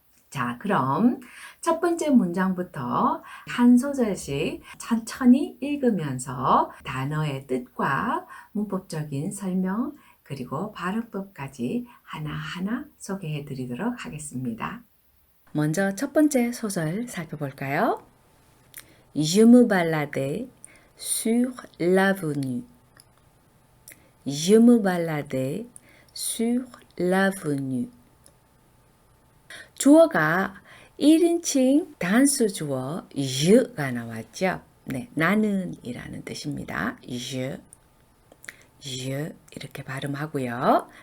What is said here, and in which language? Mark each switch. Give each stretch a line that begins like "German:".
Korean: 자, 그럼 첫 번째 문장부터 한 소절씩 천천히 읽으면서 단어의 뜻과 문법적인 설명, 그리고 발음법까지 하나하나 소개해 드리도록 하겠습니다. 먼저 첫 번째 소절 살펴볼까요?
French: Je me baladais sur l'avenue. Je me baladais sur l'avenue.
Korean: 주어가 1인칭 단수 주어 je가 나왔죠. 네, 나는 이라는 뜻입니다. je 이렇게 발음하고요.